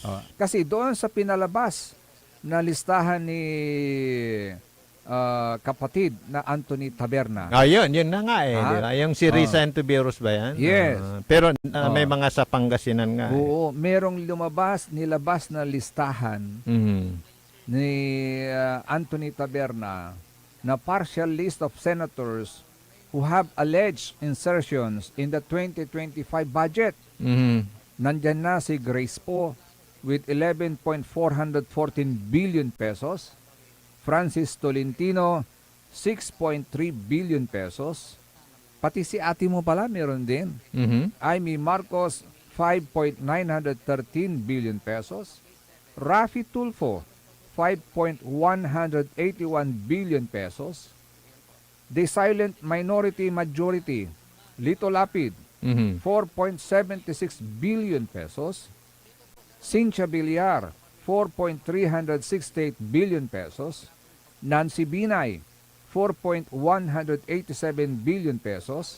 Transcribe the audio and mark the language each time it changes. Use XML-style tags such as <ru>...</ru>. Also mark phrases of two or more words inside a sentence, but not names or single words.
<tl>Kasi doon sa pinalabas na listahan ni kapatid na Anthony Taberna. Yun na nga eh. Diba? Yung si Risa Ontiveros ba yan? Yes. Pero may mga sa Pangasinan nga. Oo, merong nilabas na listahan ni Anthony Taberna na</tl> <en>partial list of senators who have alleged insertions in the 2025 budget.</en> <tl>Nandyan na si Grace Poe</tl> <en>with 11.414 billion pesos. Francis Tolentino, 6.3 billion pesos.</en> <tl>Pati si ate mo pala meron din. Amy Marcos,</tl> <en>5.913 billion pesos. Rafi Tulfo, 5.181 billion pesos. The Silent Minority Majority, Lito Lapid, 4.76 billion pesos. Cynthia Villar, 4.368 billion pesos. Nancy Binay, 4.187 billion pesos.</en>